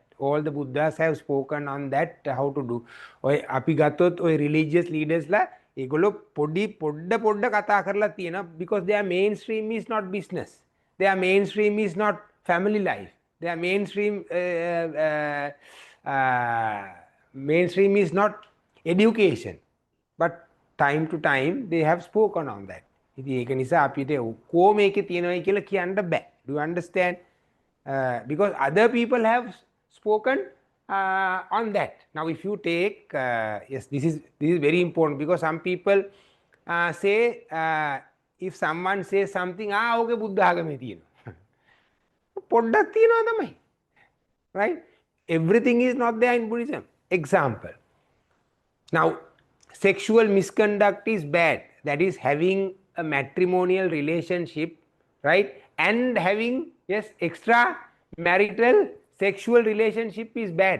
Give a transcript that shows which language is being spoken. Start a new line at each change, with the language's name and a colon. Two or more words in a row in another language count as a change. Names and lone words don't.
English: All the Buddhas have spoken on that, how to do.
Sinhala: අපි ගත්තොත් ඔය
English: religious leaders
Sinhala: ලා එගොල්ලෝ පොඩ්ඩ කතා කරලා තියෙන,
English: because their mainstream is not business. Their mainstream is not family life. Their mainstream is not education. But time to time they have spoken on that.
Sinhala: ඉතින් ඒක නිසා අපිට කො මේකේ තියෙනවයි කියලා කියන්න බෑ.
English: Do you understand? Because other people have spoken on that. Now if you take, yes, this is very important, because some people say, if someone says something, okay, Buddha
Sinhala: ආගමේ තියෙනවා. පොඩ්ඩක් තියෙනවා තමයි.
English: Right? Everything is not there in Buddhism. Example. Now, sexual misconduct is bad. That is having a matrimonial relationship, right? And having, yes, extra marital sexual relationship is bad.